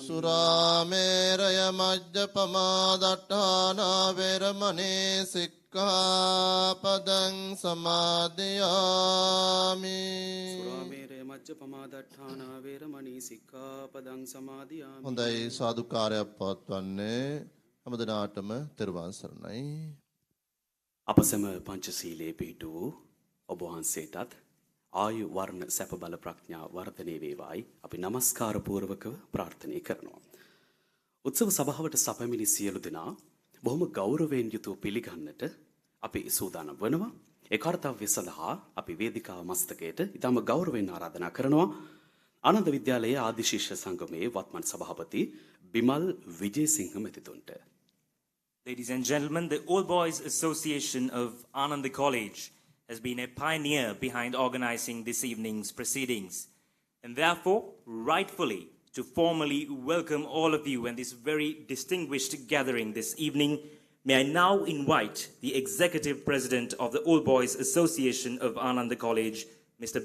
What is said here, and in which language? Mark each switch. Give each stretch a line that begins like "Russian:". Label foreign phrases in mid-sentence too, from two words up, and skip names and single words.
Pali: සුරාමේරය මජ්ජපමා දට්ඨානා වේරමණී සික්ඛාපදං සමාදියාමි සුරාමේරය මජ්ජපමාදට්ඨානා වේරමණී සික්ඛාපදං සමාදියාමි
Sinhala: හොඳයි සාදුකාරයක් පවත්වන්නේ හැමදෙනාටම තෙරුවන් සරණයි අප සැම පංචශීලයේ පිහිට වූ ඔබ වහන්සේටත් ආයු වර්ණ සැප බල ප්‍රඥා වර්ධනය වේවායි අපි নমස්කාර පූර්වකව ප්‍රාර්ථනා කරනවා. උත්සව සභාවට සැපමිනි සියලු දෙනා බොහොම ගෞරවයෙන් යුතුව පිළිගන්නට අපි සූදානම් වෙනවා. ඒ කාර්යය සඳහා අපි වේදිකාව මස්තකයට ඉතාම ගෞරවයෙන් ආරාධනා කරනවා. ආනන්ද විද්‍යාලයේ ආදි ශිෂ්‍ය සංගමයේ වත්මන් සභාපති බිමල් විජේසිංහ මැතිතුන්ට
English: Ladies and gentlemen, the All Boys Association of Ananda College has been a pioneer behind organizing this evening's proceedings. And therefore, rightfully, to formally welcome all of you and this very distinguished gathering this evening, may I now invite the Executive President of the All Boys Association of Ananda College, Mr.